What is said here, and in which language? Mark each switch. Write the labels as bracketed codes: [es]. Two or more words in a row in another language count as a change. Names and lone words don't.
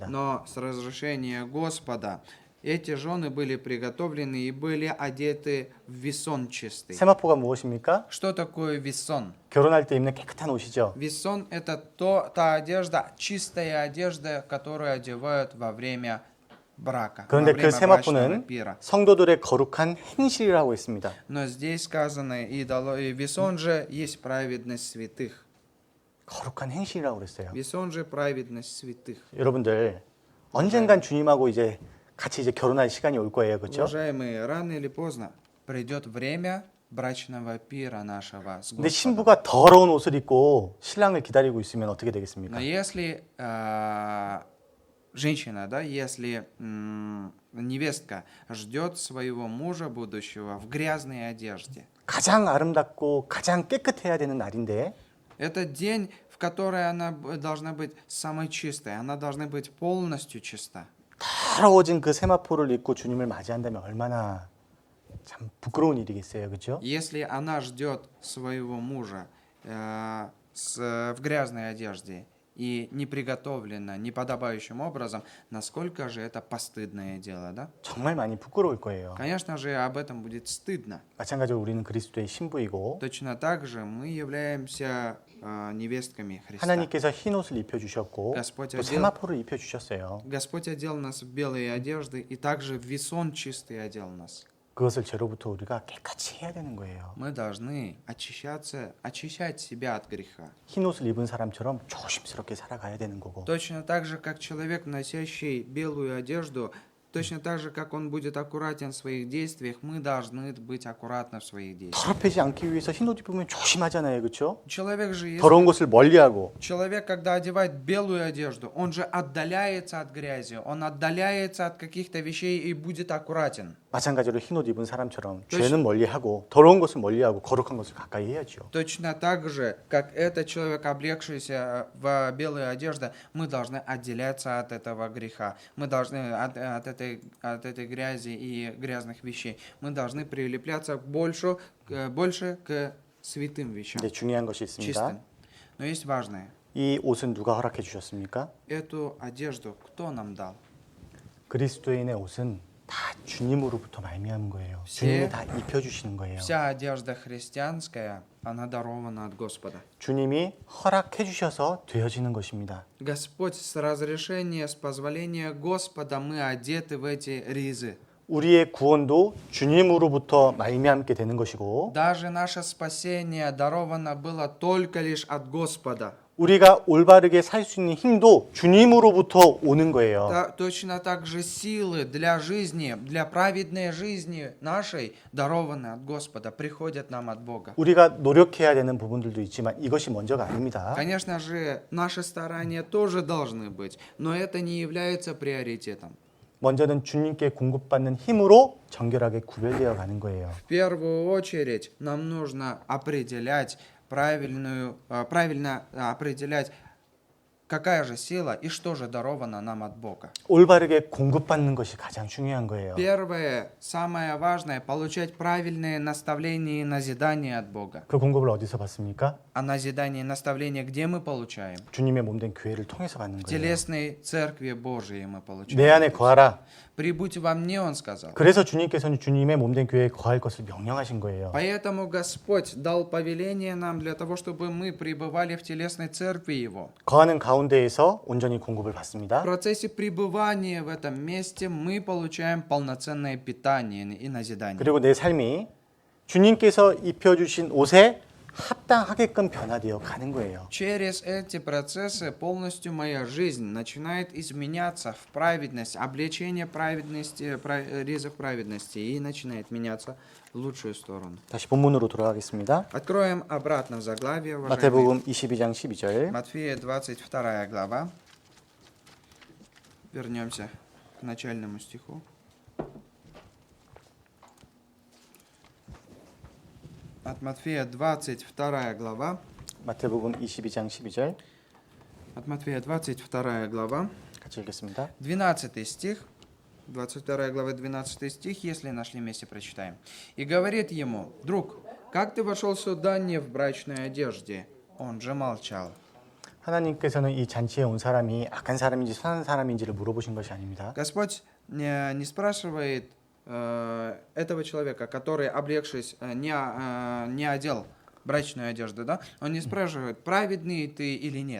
[ru] Но с разрешения Господа эти жены были приготовлены и были одеты в весон чистый. [ko] 세마포가 무엇입니까? [ru] Что такое весон? [ko] 결혼할 때 입는 깨끗한 옷이죠. [ru] Весон – это та одежда, чистая одежда, которую одевают во время брака, во [ko] 그런데 그 [ru] время брачного [ko] 세마포는 [ru] пира. [ko] 성도들의 거룩한 행실이라고 했습니다. [ru] Но здесь сказано, и весон же есть праведность святых. [ko] 거룩한 행실이라고 그랬어요. [ru] Весон же праведность святых. [ko] 여러분들 언젠간 주님하고 이제 같이 이제 결혼할 시간이 올 거예요. 그렇죠? [ru] Уважаемые, рано или поздно придет время брачного пира нашего с [ko] 근데 [ru] Господом. [ko] 신부가 더러운 옷을 입고 신랑을 기다리고 있으면 어떻게 되겠습니까? [ru] Но если женщина, да, если невестка ждет своего мужа будущего в грязной одежде, [ko] 가장 아름답고 가장 깨끗해야 되는 날인데 [ru] это день, в который она должна быть самой чистой, она должна быть полностью чиста. [ko] 더러워진 그 세마포를 입고 주님을 맞이한다면 얼마나 참 부끄러운 일이겠어요. 그렇죠? [ru] Если она ждет своего мужа в грязной одежде и не приготовлена неподобающим образом, насколько же это постыдное дело, да? [ko] 정말 많이 부끄러울 거예요. [ru] Конечно же, об этом будет стыдно. [ko] 마찬가지로 우리는 그리스도의 신부이고 [ru] Точно так же мы являемся невестками Христа. [ko] 하나님께서 흰 옷을 입혀 주셨고 [ru] Господь [ko] 또 세마포를 입혀 주셨어요. [ru] Господь одел нас в белые одежды и также в весон чистый одел нас. [ko] 그것을 죄로부터 우리가 깨끗이 해야 되는 거예요. [ru] Мы должны очищать себя от греха. [ko] 흰 옷을 입은 사람처럼 조심스럽게 살아가야 되는 거고 [ru] Точно так же, как человек, носящий белую одежду, точно так же, как он будет аккуратен в своих действиях, мы должны быть аккуратны в своих действиях. [ko] 더럽히지 않기 위해서 흰 옷 입으면 조심하잖아요. 그렇죠? [ru] Человек же, [ko] 더러운 것을 멀리하고 [ru] человек, когда одевает белую одежду, он же отдаляется от грязи, он отдаляется от каких-то вещей и будет аккуратен. [ko] 마찬가지로 흰 옷 입은 사람처럼 그렇지. 죄는 멀리하고 더러운 것을 멀리하고 거룩한 것을 가까이 해야죠. [ru] Точно так же, как этот человек, облегшийся в белую одежду, мы должны отделяться от этого греха. Мы должны от этой грязи и грязных вещей. Мы должны прилепляться больше к святым вещам, [ko] 근데 중요한 것이 있습니다. [ru] чистым. Но есть важное. [ko] 이 옷은 누가 허락해 주셨습니까? [ru] Эту одежду кто нам дал? [ko] 그리스도인의 옷은 다 주님으로부터 말미암은 거예요. 세- 주님이 다 입혀 주시는 거예요. [ru] Вся одежда христианская, она дарована от Господа. [ko] 주님이 허락해 주셔서 되어지는 것입니다. [ru] Господь, с разрешения, с позволения Господа мы одеты в эти ризы. [ko] 우리의 구원도 주님으로부터 말미암게 되는 것이고 [ru] Даже наше спасение даровано было только лишь от Господа. [ko] 우리가 올바르게 살 수 있는 힘도 주님으로부터 오는 거예요. [ru] Точно так же силы для жизни, для праведной жизни нашей, дарованные от Господа, приходят нам от Бога. [ko] 우리가 노력해야 되는 부분들도 있지만 이것이 먼저가 아닙니다. [ru] Конечно же, наши старания тоже должны быть, но это не является приоритетом. [ko] 먼저는 주님께 공급받는 힘으로 정결하게 구별되어 가는 거예요. [ru] В первую очередь нам нужно правильно определять, какая же сила и что же даровано нам от Бога. [ko] 올바르게 공급받는 것이 가장 중요한 거예요. [ru] Первое, самое важное, получать правильные наставления и назидания от Бога. [ko] 그 공급을 어디서 받습니까? [ru] А назидание и наставление где мы получаем? [ko] 주님의 몸된 교회를 통해서 받는 [ru] В [ko] 거예요. [ru] телесной церкви Божией мы получаем. [ko] 내 안에 거하라. [ru] Прибудь во мне, Он сказал. [ko] 그래서 주님께서는 주님의 몸된 교회에 거할 것을 명령하신 거예요. [ru] Поэтому Господь дал повеление нам для того, чтобы мы пребывали в телесной церкви Его. [ko] 거하는 가운데에서 온전히 공급을 [ru] В [ko] 받습니다. [ru] процессе пребывания в этом месте мы получаем полноценное питание и назидание. [ko] 그리고 내 삶이 주님께서 입혀주신 옷에 합당하게끔 변화되어 가는 거예요. [ru] Через эти процессы полностью моя жизнь начинает изменяться в праведность, облечение праведности, ризов праведности и начинает меняться в лучшую сторону. [ko] 다시 본문으로 돌아가겠습니다. [ru] Откроем обратно в заглавие, уважаемые. [ko] 마태복음 22장 12절. [ru] Матфея 22 глава. Вернемся к начальному стиху. От Матфея 22 глава. [ko] 마태복음 22장 12절 [ru] От Матфея 22 глава. [ko] 같이 읽겠습니다. [ru] 12 стих. 22 глава, 12 стих, если нашли месте, прочитаем. «И говорит ему: друг, как ты вошел сюда не в брачной одежде?» Он же молчал. [ko] 하나님께서는 이 잔치에 온 사람이 악한 사람인지 선한 사람인지를 물어보신 것이 아닙니다. [ru] Господь не спрашивает этого человека, который, облегшись, не одел брачную одежду, да? Он не спрашивает, праведный ты или нет.